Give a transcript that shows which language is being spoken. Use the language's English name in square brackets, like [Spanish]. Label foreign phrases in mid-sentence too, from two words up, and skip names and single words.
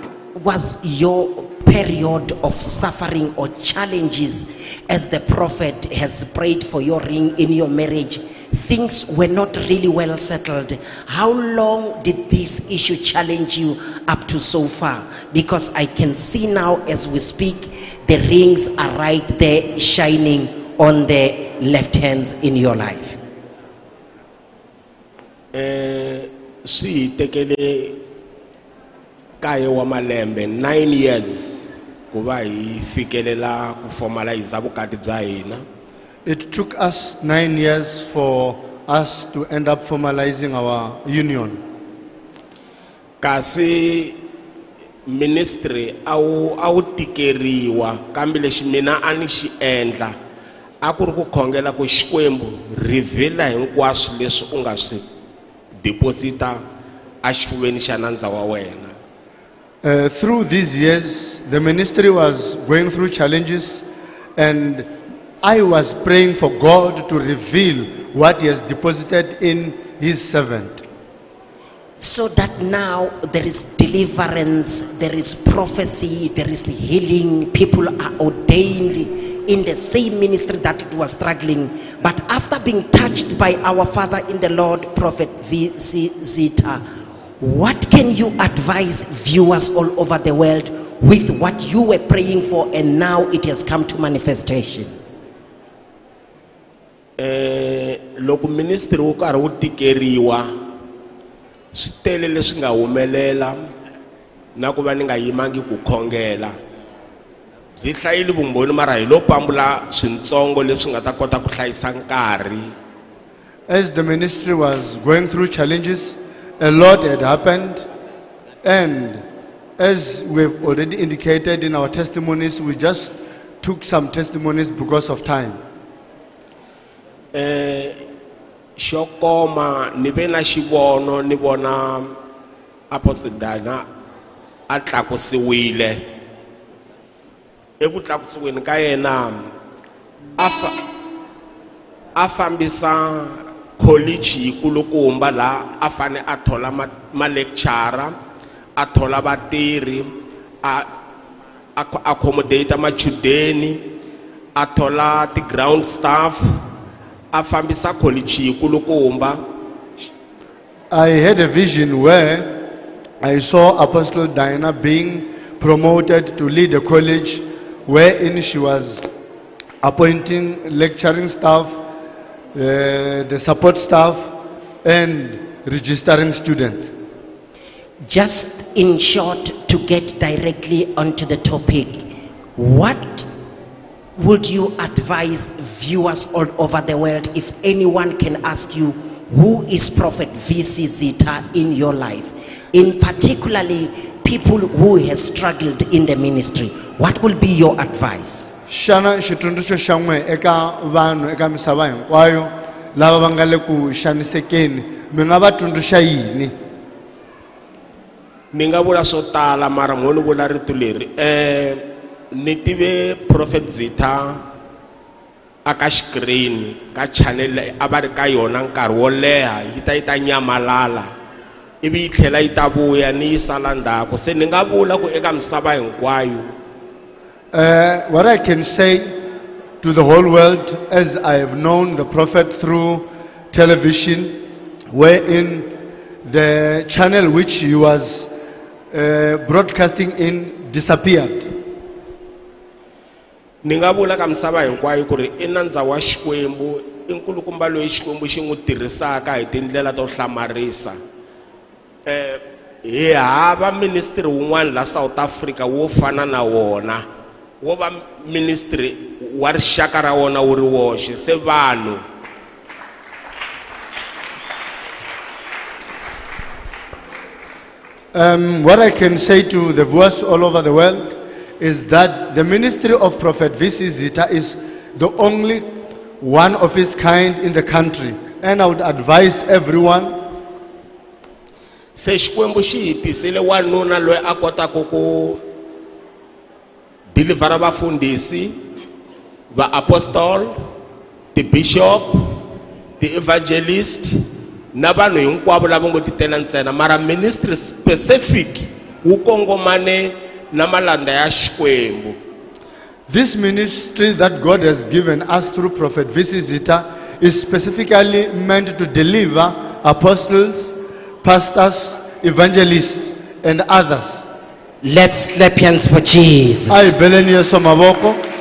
[English] What was your period of suffering or challenges, as the prophet has prayed for your ring in your marriage, things were not really well settled. How long did this issue challenge you up to so far? Because I can see now as we speak, the rings are right there shining on the left hands in your life. [Tsonga] Swi tekele kaye wa malembe 9 years ku va hi fikelela ku formalize vukati bya hina. [English] It took us 9 years for us to end up formalizing our union. [Tsonga] Kasi ministry awu tikeriwa kambe lexi mina a ni xi endla a ku ri ku khongela ku Xikwembu reveal hinkwaswo leswi u nga swi deposita a xifuveni xa nandza wa wena. [English] Through these years, the ministry was going through challenges, and I was praying for God to reveal what He has deposited in His servant. So that now there is deliverance, there is prophecy, there is healing, people are ordained in the same ministry that it was struggling. But after being touched by our Father in the Lord, Prophet VC Zitha, what can you advise viewers all over the world with what you were praying for and now it has come to manifestation? [Tsonga] Loko ministry wu karhi wu tikeriwa swi tele leswi nga humelela na ku va ni nga yimangi ku khongela. Byi hlayile vumbhoni mara hi lo pambula swintsongo leswi nga ta kota ku hlayisa nkarhi. [English] As the ministry was going through challenges, a lot had happened, and as we've already indicated in our testimonies, we just took some testimonies because of time. [Tsonga] Xokoma ni ve na xivono ni vona Apostle Dana a tlakusiwile. Eku tlakusiweni ka yena a fambisa college yikulukumba la a fane a thola ma lecturer, a thola vatirhi, a accommodate machudeni, a thola ti [English] ground staff, [Tsonga] a fambisa college yikulukumba. [English] I had a vision where I saw Apostle Diana being promoted to lead a college, wherein she was appointing lecturing staff, the support staff, and registering students. Just in short, to get directly onto the topic, what would you advise viewers all over the world if anyone can ask you, who is Prophet VC Zitha in your life? In particularly people who has struggled in the ministry, what will be your advice? [Tsonga] Shana xitsundzuxo xa n'we eka vanhu eka misava hinkwayo lava va nga le ku xanisekeni, mi nga va tsundzuxa yini? Ni nga vula swo tala mara mo ni vula rito leri. Ni tive Prophet Zitha aka screen ka channel a va ri ka yona nkarhi wo leha yi ta nyamalala ivi yi tlhela yi ta vuya ni yi sala ndzhaku. Se ni nga vula ku eka misava hinkwayo [English] What I can say to the whole world, as I have known the prophet through television, wherein the channel which he was broadcasting in disappeared. [Tsonga] ni nga vula ka misava hinkwayo ku ri I nandza wa Xikwembu, I nkulukumba loyi Xikwembu xi n'wi tirhisaka hi tindlela to hlamarisa. Hi hava ministry wun'wana la South Africa wo fana na wona, wo va ministry wa rixaka ra wona wu ri woxe. Se vanhu [English] What I can say to the viewers all over the world is that the ministry of Prophet VC Zitha is the only one of its kind in the country, and I would advise everyone. [Tsonga] se Xikwembu xi hi tisile wanuna loyi a kotaka ku delivera vafundhisi, va apostol, [English] the bishop, the evangelist [Tsonga] na vanhu hinkwavo lava ngo ti tela ntsena, mara [English] ministry specific [Tsonga] wu kongomane na malanda ya Xikwembu. [English] This ministry that God has given us through Prophet VC Zitha is specifically meant to deliver apostles, pastors, evangelists, and others. Let's clap hands for Jesus. Ay belenio somaboko.